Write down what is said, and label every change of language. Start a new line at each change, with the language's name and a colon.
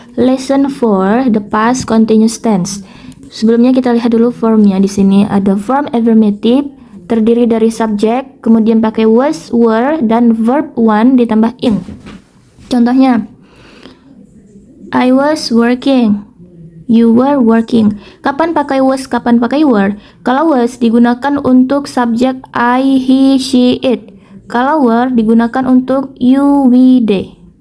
English: Lesson 4, the past continuous tense.
Indonesian: Sebelumnya kita lihat dulu formnya. Di sini ada form affirmative, terdiri dari subjek, kemudian pakai was, were, dan verb one ditambah ing. Contohnya,
English: I was working. You were working.
Indonesian: Kapan pakai was, kapan pakai were? Kalau was digunakan untuk subjek I, he, she, it. Kalau were digunakan untuk you, we, they.